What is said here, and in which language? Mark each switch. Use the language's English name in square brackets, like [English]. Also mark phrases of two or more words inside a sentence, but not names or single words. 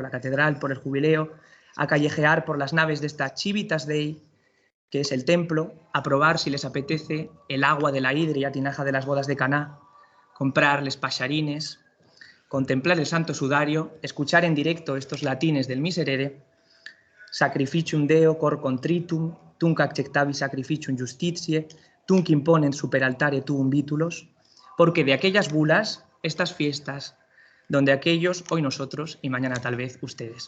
[Spanish] la catedral, por el jubileo, a callejear por las naves de esta [Latin] Civitas Dei, [Spanish] que es el templo, a probar, si les apetece, el agua de la hidria, tinaja de las bodas de Caná, comprarles pasarines, contemplar el Santo Sudario, escuchar en directo estos latines del Miserere, [Latin] sacrificium Deo cor contritum, tunc acceptavi sacrificium justitiae, tunc imponen super altare tuum vitulos, [Spanish] porque de aquellas bulas, estas fiestas, donde aquellos, hoy nosotros y mañana tal vez ustedes.